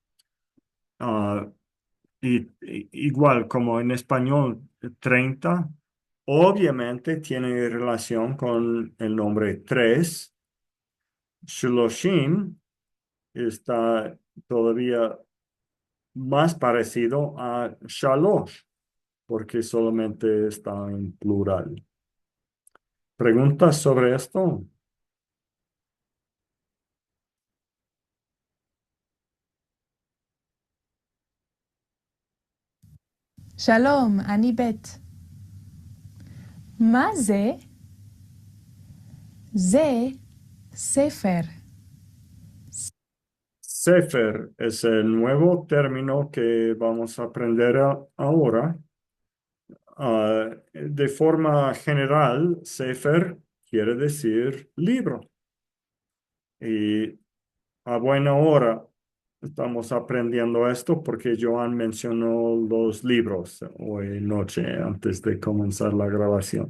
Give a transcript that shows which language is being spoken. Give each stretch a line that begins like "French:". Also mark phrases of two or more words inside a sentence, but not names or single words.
Spanish: Igual como en español, 30 obviamente tiene relación con el nombre 3. Shloshim está todavía más parecido a shalosh, porque solamente está en plural. ¿Preguntas sobre esto?
Hebrew: שלום, אני בית. מה זה? זה ספר.
Spanish: Sefer es el nuevo término que vamos a aprender ahora. De forma general, Sefer quiere decir libro. Y a buena hora estamos aprendiendo esto porque Joan mencionó los libros hoy noche antes de comenzar la grabación.